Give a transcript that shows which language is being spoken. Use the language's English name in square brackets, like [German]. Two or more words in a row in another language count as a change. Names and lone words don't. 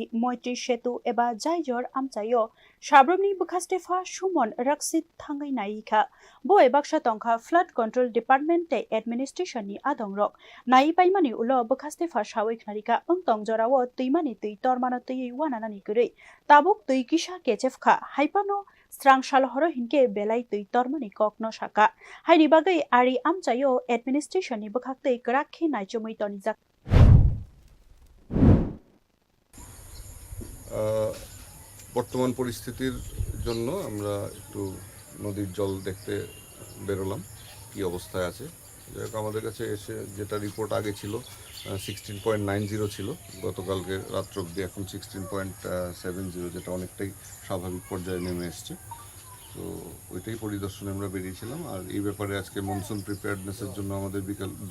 [Kok Borok] moitri setu eba jaijor amchayo shabromni bwkhastepha sumon raksit thangai naika bo ebaksa tongkha [English] flood control department [Kok Borok] te administration ni adongrok nai paimani ulo bwkhastepha sawik narika ongtong jorao tuimani tui tormano tui wananani gurei tabuk tui kisa kechefkha haipano স্রাংশাল হর হিনকে বেলাই তুই তরমানি ককন শাকা হাইনি বাগৈ আরি আমচাইও এডমিনিস্ট্রেশন নি বখাকতৈ গরাখি নাইচমৈ তনিজাক [Bangla] বর্তমান পরিস্থিতির জন্য আমরা একটু নদীর জল দেখতে বেরোলাম কি অবস্থায় আছে আমাদের কাছে এসে যেটা রিপোর্ট আগে ছিল 16.90 ছিল গতকালকে রাত্র অবধি এখন 16.70 যেটা অনেকটাই স্বাভাবিক পর্যায়ে নেমে এসছে তো ওইটাই পরিদর্শনে আমরা বেরিয়েছিলাম আর এই ব্যাপারে আজকে [English] monsoon preparedness [Bangla] জন্য আমাদের বিকাল